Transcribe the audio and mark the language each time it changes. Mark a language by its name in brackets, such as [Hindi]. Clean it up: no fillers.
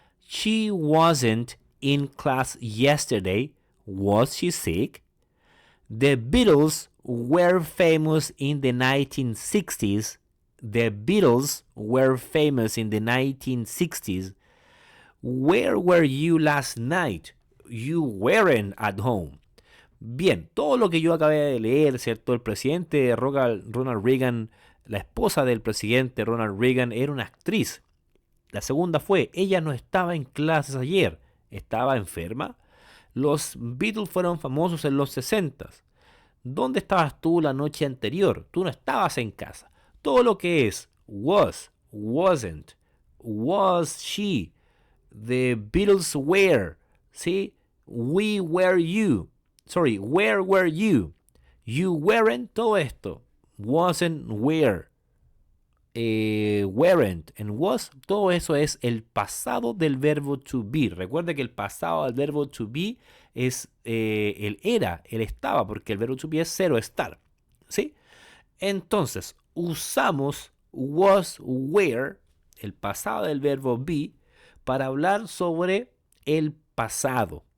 [English] She wasn't in class yesterday. Was she sick? The Beatles were famous in the 1960s. The Beatles were famous in the 1960s. Where were you last night? You weren't at home. [Spanish] Bien, todo lo que yo acabé de leer, ¿cierto? El presidente Ronald Reagan, la esposa del presidente Ronald Reagan, era una actriz. La segunda fue: ella no estaba en clases ayer, estaba enferma. Los Beatles fueron famosos en los 60s. ¿Dónde estabas tú la noche anterior? Tú no estabas en casa. Todo lo que es [English] was, wasn't, was she, the Beatles were, [Spanish] ¿sí? [English] We were you, sorry, where were you, you weren't, [Spanish] todo esto, [English] wasn't, were, weren't and was, [Spanish] todo eso es el pasado del verbo [English] to be. [Spanish] Recuerde que el pasado del verbo to be es el era, el estaba, porque el verbo to be es cero, estar, ¿sí? Entonces, usamos was, were, el pasado del verbo be, para hablar sobre el pasado.